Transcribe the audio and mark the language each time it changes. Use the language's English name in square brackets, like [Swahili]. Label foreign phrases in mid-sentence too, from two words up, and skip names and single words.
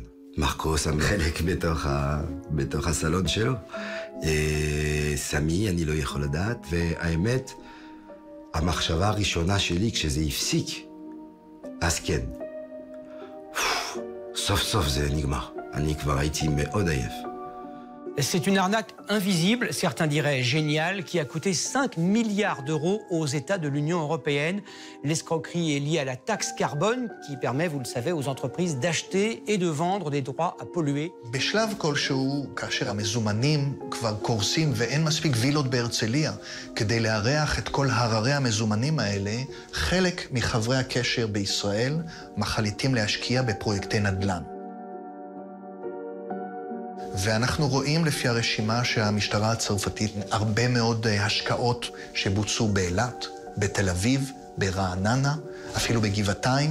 [Hebrew] מרקו שם חלק בתוך הסלון שלו. סמי, אני לא יכול לדעת, והאמת, המחשבה הראשונה שלי כשזה הפסיק, אז כן. סוף סוף זה נגמר. אני כבר הייתי מאוד עייף. [French] C'est une arnaque invisible, certains diraient géniale, qui a coûté 5 milliards d'euros aux États de l'Union européenne. L'escroquerie est liée à la taxe carbone qui permet, vous le savez, aux entreprises d'acheter et de vendre des droits à polluer. [Hebrew] בשלב כלשהו, כאשר המזומנים כבר קורסים ואין מספיק וילות בהרצליה כדי לארח את כל הררי המזומנים האלה, חלק מחברי הקשר בישראל מחליטים להשקיע בפרויקטי נדל"ן. ואנחנו רואים לפי הרשימה שהמשטרה הצרפתית הרבה מאוד השקעות שבוצעו באילת, בתל אביב, ברעננה, אפילו בגבעתיים.